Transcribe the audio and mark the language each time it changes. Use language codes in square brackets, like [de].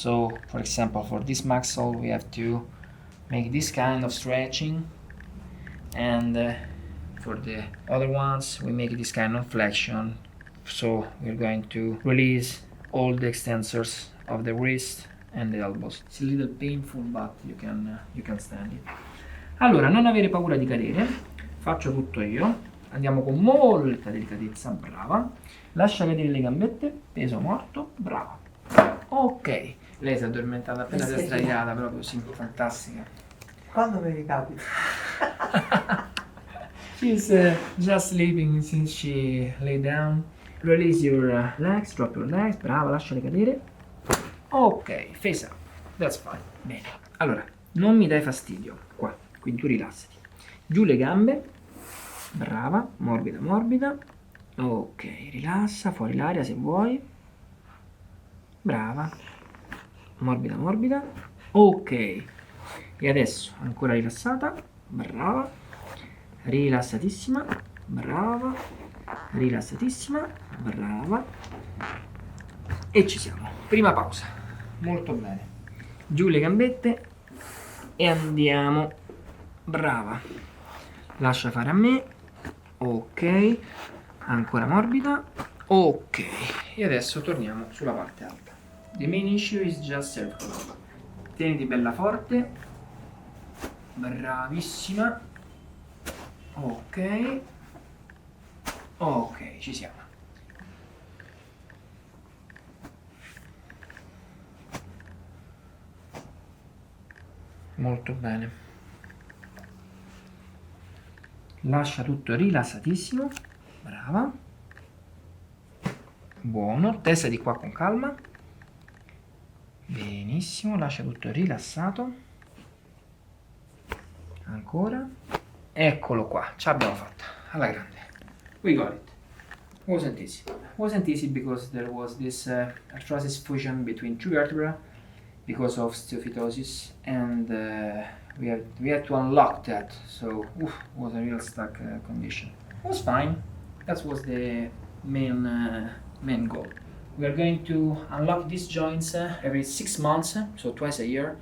[en] So, for example, for this muscle, we have to make this kind of stretching, and for the other ones, we make this kind of flexion. So, we're going to release all the extensors of the wrist and the elbows. It's a little painful, but you can stand it. [it] Allora, non avere paura di cadere. Faccio tutto io. Andiamo con molta delicatezza, brava. Lascia cadere le gambette, peso morto, brava. Ok. Lei si è addormentata appena si è sdraiata, proprio sì, fantastica. Quando mi ricapita? [en] She's just sleeping since she lay down. Release your legs, drop your legs, [it] brava, lasciale cadere. [en] Ok, face up, that's fine. [it] Bene. Allora, non mi dai fastidio, qua, quindi tu rilassati. Giù le gambe. Brava, morbida, morbida. Ok, rilassa, fuori l'aria se vuoi. Brava. Morbida, morbida. Ok. E adesso, ancora rilassata. Brava. Rilassatissima. Brava. Rilassatissima. Brava. E ci siamo. Prima pausa. Molto bene. Giù le gambette. E andiamo. Brava. Lascia fare a me. Ok, ancora morbida. Ok, e adesso torniamo sulla parte alta. [en] The main issue is just cervical. [it] Tieniti bella forte. Bravissima. Ok. Ok, ci siamo. Molto bene. Lascia tutto rilassatissimo. Brava. Buono. Testa di qua con calma. Benissimo. Lascia tutto rilassato. Ancora. Eccolo qua, ce l'abbiamo fatta, alla grande. [en] We got it. Wasn't easy. Wasn't easy because there was this arthrosis fusion between two vertebrae because of osteophytosis, and we had to unlock that. So it was a real stuck condition. It was fine. That was the main goal. We are going to unlock these joints every 6 months, so twice a year.